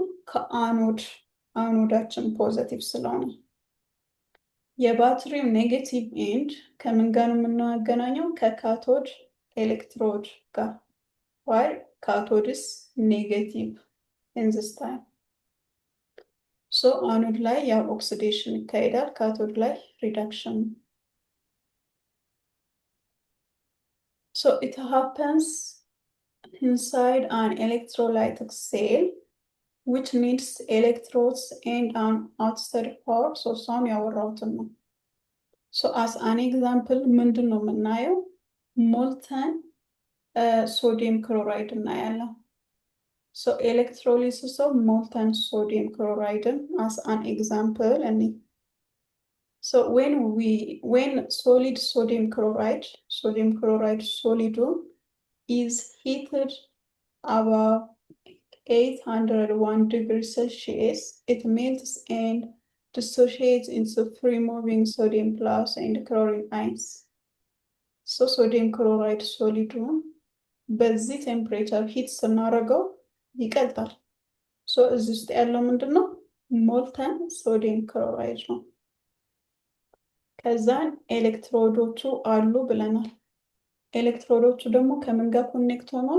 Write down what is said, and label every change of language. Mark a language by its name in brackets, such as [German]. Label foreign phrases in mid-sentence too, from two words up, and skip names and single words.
[Amharic] ከአኖዳችን ፖዘቲቭ ስለሆነ። የባትሪው [English] negative end [Amharic] ከምን ጋር ነው የምናገናኘው? [English] ከካቶድ ኤሌክትሮድ ጋር። why cathodes negative in this time። ሶ [Amharic] አኖድ ላይ ያው ኦክሲዴሽን ይካሄዳል፣ ካቶድ ላይ ሪዳክሽን። [English] So it happens inside an electrolytic cell which needs electrodes and an outside core. So some [Amharic] ያወራሁትን ነው። [English] So as an example [Amharic] ምንድን ነው የምናየው? [English] molten sodium chloride እናያለን። So electrolysis of molten sodium chloride as an example. And so when solid sodium chloride solid is heated above 801 degrees Celsius, it melts and dissociates into free-moving sodium plus and chlorine ions. So sodium chloride solid [Amharic] በዚህ [English] temperature heat [Amharic] ስናደርገው ይቀልጣል። ሶ እዚህ ውስጥ ያለው ምንድነው? [English] molten sodium chloride [Amharic] ነው። ከዛን ኤሌክትሮዶቹ አሉ ብለናል። ኤሌክትሮዶቹ ደግሞ ከምን ጋር ኮኔክት ሆኗል?